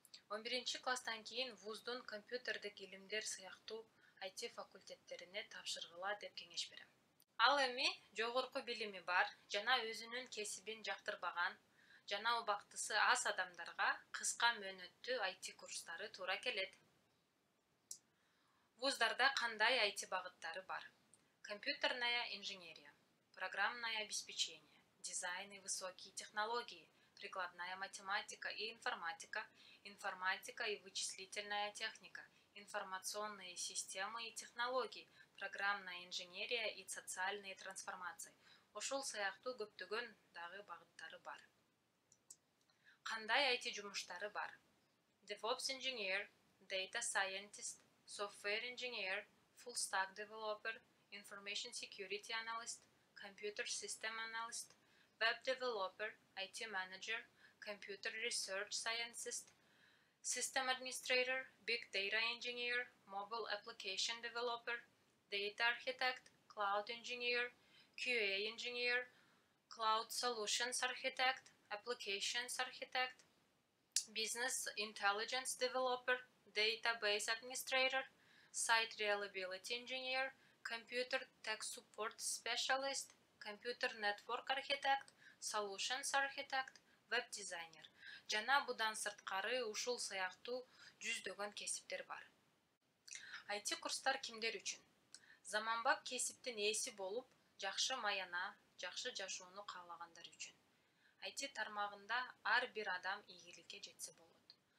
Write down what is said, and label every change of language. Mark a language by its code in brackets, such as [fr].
[ky] 11-класстан кийин вуздун компьютердик илимдер сыяктуу IT факультеттерине тапшыргыла деп кеңеш берем. Ал эми жогорку билими бар жана өзүнүн кесибин жактырбаган жана убактысы аз адамдарга кыска мөөнөттүү IT курстары туура келет. Вуздарда кандай IT багыттары бар? [ru] Компьютерная инженерия, программное обеспечение, дизайн и высокие технологии, прикладная математика и информатика, информатика и вычислительная техника, информационные системы и технологии, программная инженерия и социальные трансформации. [ky] Ошол сыяктуу көптөгөн дагы багыттары бар. Кандай IT жумуштары бар? [en] DevOps engineer, data scientist, software engineer, full stack developer, information security analyst, computer system analyst, web developer, IT manager, computer research scientist, system administrator, big data engineer, mobile application developer, data architect, cloud engineer, QA engineer, cloud solutions architect, applications architect, business intelligence developer, database administrator, site reliability engineer, computer tech support specialist, computer network architect, solutions architect, web designer. [ky] Жана будан сырткары ушул сыяктуу жүздөгөн кесиптер бар. IT курстар кимдер үчүн? Заманбап кесиптин ээси болуп, жакшы маяна, жакшы жашоону каалагандар үчүн. IT тармагында ар бир адам ийгиликке жетсе болот.